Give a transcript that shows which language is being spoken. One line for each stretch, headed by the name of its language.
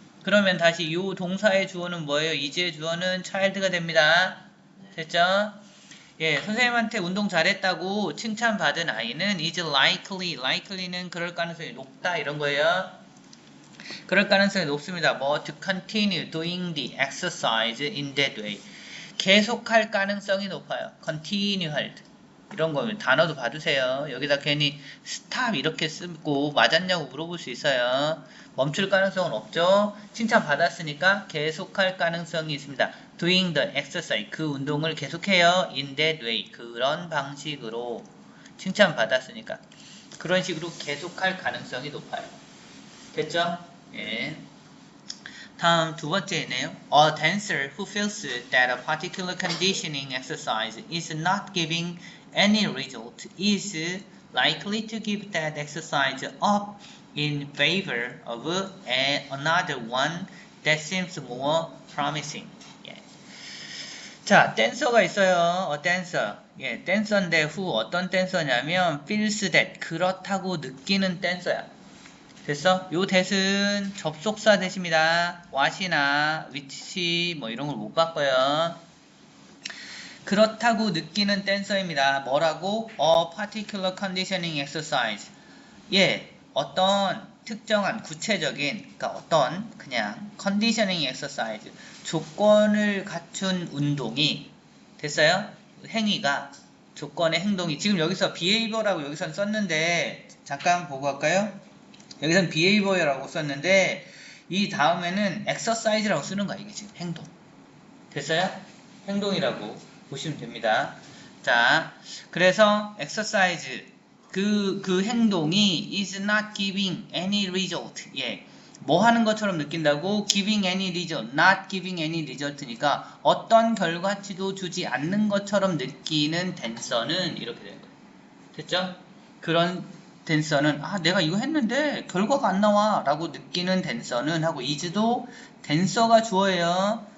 Korean: 그러면 다시 이 동사의 주어는 뭐예요? is의 주어는 child가 됩니다. 됐죠? 예, 선생님한테 운동 잘했다고 칭찬받은 아이는 is likely 는 그럴 가능성이 높다 이런 거예요. 그럴 가능성이 높습니다.
English: 뭐 to continue doing the exercise in that way. 계속할 가능성이 높아요. continue 할 때.
Korean: 이런 거 단어도 봐두세요. 여기다 괜히 stop 이렇게 쓰고 맞았냐고 물어볼 수 있어요. 멈출 가능성은 없죠. 칭찬 받았으니까 계속할 가능성이 있습니다. doing the exercise 그 운동을 계속해요. in that way 그런 방식으로 칭찬 받았으니까 그런 식으로 계속할 가능성이 높아요. 됐죠? 예. 다음 두 번째네요.
English: A dancer who feels that a particular conditioning exercise is not giving any result is likely to give that exercise up in favor of another one that seems more promising.
Korean: 예. 자, 댄서가 있어요. 댄서. 예, 댄서인데 who 어떤 댄서냐면 feels that 그렇다고 느끼는 댄서야. 됐어? 요 that은 접속사 that입니다. what이나 which 뭐 이런 걸 못 바꿔요. 그렇다고 느끼는 댄서입니다.
English: 뭐라고? A particular conditioning exercise.
Korean: 예, 어떤 특정한 구체적인, 그러니까 어떤 그냥 conditioning exercise, 조건을 갖춘 운동이 됐어요? 행위가 조건의 행동이 지금 여기서 behavior라고 여기선 썼는데 잠깐 보고 갈까요? 여기선 behavior라고 썼는데 이 다음에는 exercise라고 쓰는 거야. 이게 지금 행동. 됐어요? 행동이라고 보시면 됩니다.
English: 자, 그래서 exercise 그 행동이 is not giving any result.
Korean: 예. 뭐 하는 것처럼 느낀다고? giving any result, not giving any result 니까 어떤 결과치도 주지 않는 것처럼 느끼는 댄서는 이렇게 되는 거예요. 됐죠? 그런 댄서는 내가 이거 했는데 결과가 안 나와 라고 느끼는 댄서는 하고 is도 댄서가 주어예요.